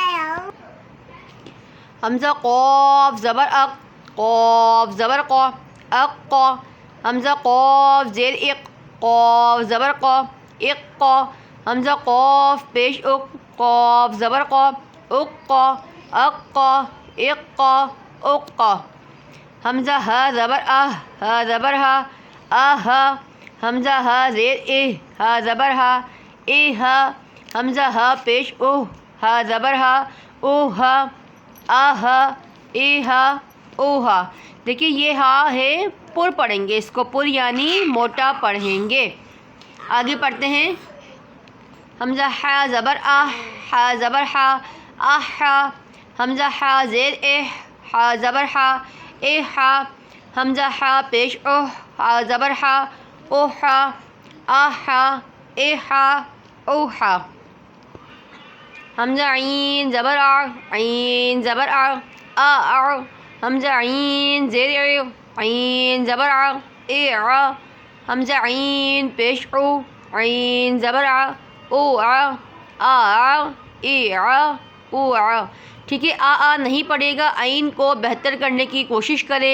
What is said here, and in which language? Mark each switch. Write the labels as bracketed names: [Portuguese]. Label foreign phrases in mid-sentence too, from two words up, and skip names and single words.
[Urdu] حمزہ قاف زبر اق، قاف زبر قا، اق قا۔ حمزہ قاف زیر اق، قاف زبر قا، اق قا۔ حمزہ قاف پیش اق، قاف زبر قا، اق قا، اق قا، اق قا، اق قا۔ حمزہ ہا زبر اہ، ہا زبر ہا، آہ ہا۔ حمزہ ہا زیر اہ، ہا زبر ہا، اے ہا۔ حمزہ ہا پیش اوہ، ہا زبر ہا، اوہ ہا، آہ ہا، اے ہا، اوہ ہا۔ دیکھیے یہ ہا ہے، پر پڑھیں گے، اس کو پر یعنی موٹا پڑھیں گے۔ آگے پڑھتے ہیں۔ حمزہ ہا زبر آہ، ہا زبر ہا، احا حمزہ ہا زیر اح ہا زبر ہا احا حمزہ ہا پیش اوہ ہا زبر ہا اوہا آہا احا اوہا حمزہ عین زبر آ عین زبر آ آ حمزہ عین زیر ع عین زبر آ اع حمزہ عین پیش او عین زبر آ او آ اع او ٹھیک ہے، آ نہیں پڑے گا، عین کو بہتر کرنے کی کوشش کریں۔